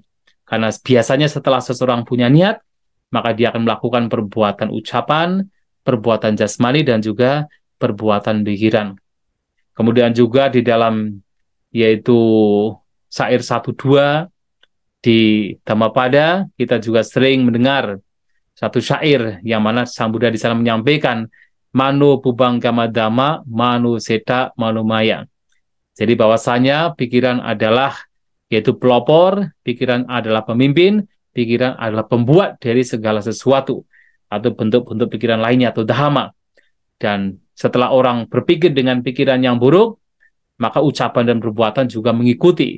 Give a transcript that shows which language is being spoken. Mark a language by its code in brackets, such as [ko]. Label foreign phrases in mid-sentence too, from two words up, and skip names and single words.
[id] Karena biasanya setelah seseorang punya niat, maka dia akan melakukan perbuatan ucapan, perbuatan jasmani, dan juga perbuatan pikiran. Kemudian juga di dalam yaitu syair 1-2 di Dhammapada, kita juga sering mendengar satu syair yang mana Sang Buddha di sana menyampaikan [pi] mano pubangkama dhamma, mano seta, mano maya. [id] Jadi bahwasanya pikiran adalah yaitu pelopor, pikiran adalah pemimpin, pikiran adalah pembuat dari segala sesuatu atau bentuk-bentuk pikiran lainnya atau dhamma. Dan setelah orang berpikir dengan pikiran yang buruk, maka ucapan dan perbuatan juga mengikuti.